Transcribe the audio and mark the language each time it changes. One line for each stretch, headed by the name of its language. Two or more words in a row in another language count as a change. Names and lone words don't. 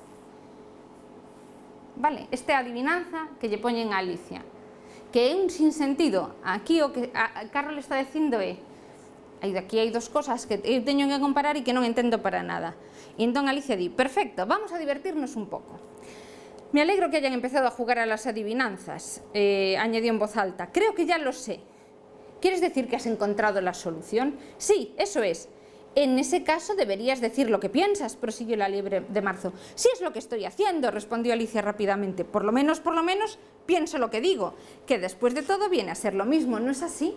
Galician: Vale? Esta é a adivinanza que lle poñen a Alicia, que é un sinsentido. Aquí o que Carroll está dicindo é: aquí hai
Spanish: dos cosas
Galician: que eu teño que comparar e que non entendo para nada. E entón Alicia di: perfecto,
Spanish: vamos a divertirnos
Galician: un pouco.
Spanish: Me alegro que hayan empezado a jugar a las adivinanzas, añadió en voz alta. Creo que ya lo sé. ¿Quieres decir que has encontrado la solución? Sí, eso es. En ese caso deberías decir lo que piensas, prosiguió la liebre de marzo. Sí, es lo que estoy haciendo, respondió Alicia rápidamente. Por lo menos, pienso lo que digo, que después de todo viene a ser lo mismo, ¿no es así?